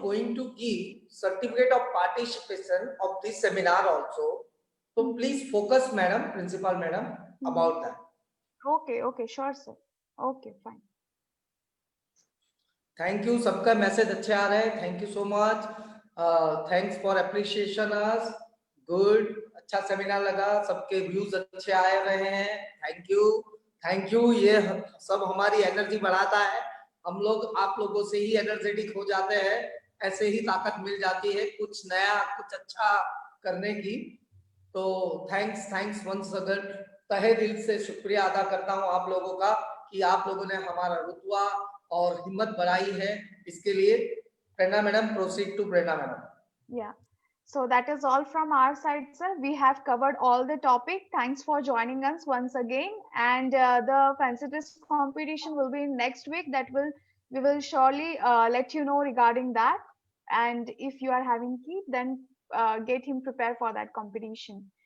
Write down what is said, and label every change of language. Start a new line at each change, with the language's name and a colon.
English: going to give certificate of participation of this seminar also. So please focus madam, principal madam, about that. Okay, sure sir. Okay, fine. Thank you, सबका message अच्छे आ रहे हैं, thank you so much, thanks for appreciation us,
Hindi: good, अच्छा seminar लगा, सबके views अच्छे आए रहे हैं, थैंक यू, ये सब हमारी एनर्जी बढ़ाता है, हम लोग आप लोगों से ही एनर्जेटिक हो जाते हैं, ऐसे ही ताकत मिल जाती है कुछ नया कुछ अच्छा करने की। तो
English: thanks once again,
Hindi: तहे दिल से शुक्रिया अदा करता हूं आप लोगों का कि आप लोगों ने हमारा रुतबा और हिम्मत बढ़ाई है, इसके लिए।
English: Prerna madam, proceed to Prerna madam. Yeah, so that is all from our side, sir. We have covered all the topic. Thanks for joining us once again, and the fancy dress competition will be next week. We will surely let you know regarding that. And if you are having kid, then get him prepared for that competition.